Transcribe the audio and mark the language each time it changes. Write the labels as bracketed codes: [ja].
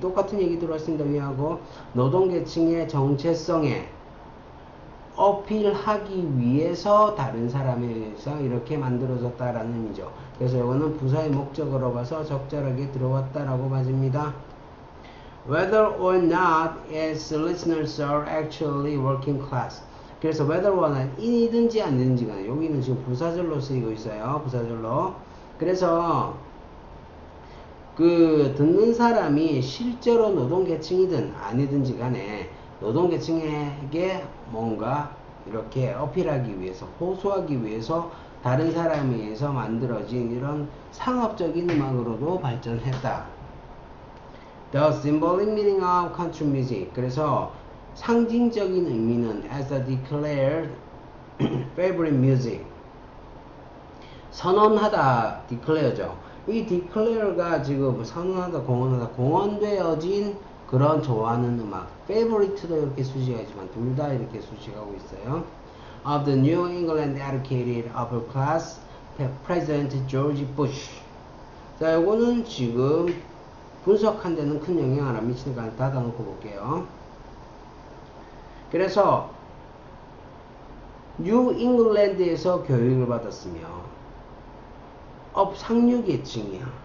[ko] 똑같은 얘기 들어왔습니다. 위하고, 노동계층의 정체성에 어필하기 위해서 다른 사람에 의해서 이렇게 만들어졌다라는 의미죠. 그래서 이거는 부사의 목적으로 봐서 적절하게 들어왔다라고 봐집니다. [en] Whether or not its listeners are actually working class. [ko] 그래서 whether or not 이든지 아니든지가 여기는 지금 부사절로 쓰이고 있어요. 부사절로. 그래서 그 듣는 사람이 실제로 노동계층이든 아니든지 간에 노동계층에게 뭔가 이렇게 어필하기 위해서, 호소하기 위해서 다른 사람에 의해서 만들어진 이런 상업적인 음악으로도 발전했다. [en] The symbolic meaning of country music. [ko] 그래서 상징적인 의미는 [en] as a declared favorite music. [ko] 선언하다, declare죠. 이 declare가 지금 선언하다, 공언되어진 그런 좋아하는 음악. favorite도 이렇게 수식하지만 둘 다 이렇게 수식하고 있어요. [en] Of the New England educated upper class, President George Bush. [ko] 자, 요거는 지금 분석한 데는 큰 영향을 안 미치니까 닫아놓고 볼게요. 그래서 뉴 잉글랜드에서 교육을 받았으며 상류계층이야.